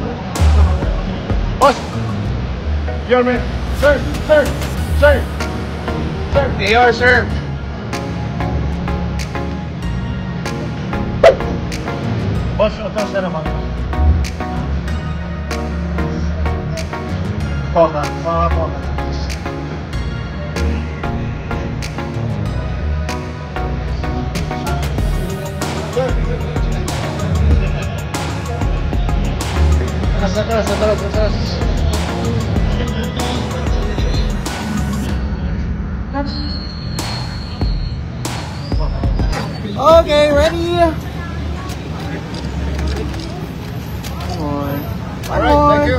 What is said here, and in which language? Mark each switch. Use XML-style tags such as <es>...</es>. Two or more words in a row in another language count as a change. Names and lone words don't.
<en>Boss! Your man! Sir! Sir! Sir!</en> <tl>Sir! Mayor, sir! Boss, ito sa naman. Poka. Poka. Atrás.</tl> <en>Okay, ready? Come on. All right, thank you.</en>